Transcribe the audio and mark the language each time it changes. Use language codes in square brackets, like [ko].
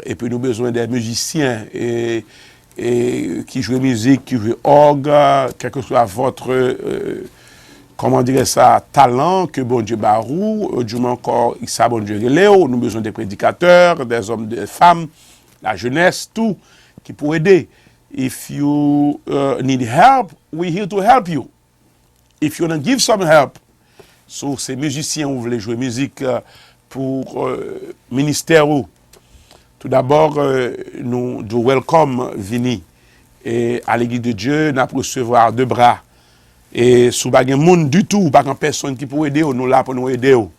[fr] Et puis, nous avons besoin des musiciens et qui jouent musique, qui jouent orgue, quel que soit votre... comment dire ça, talent que bon Dieu barou, du moins encore, il sait bon Dieu Léo, nous avons besoin des prédicateurs, des hommes, des femmes, la jeunesse, tout, qui pour aider. [en] If you need help, we're here to help you. If you want to give some help, [fr] so ces musiciens, vous voulez jouer musique pour ministère ou, tout d'abord, nous welcome Vini et à l'Église de Dieu, nous allons recevoir deux bras. Et si vous n'avez pas de monde du tout, pas de personne qui peut aider, nous là pour nous aider.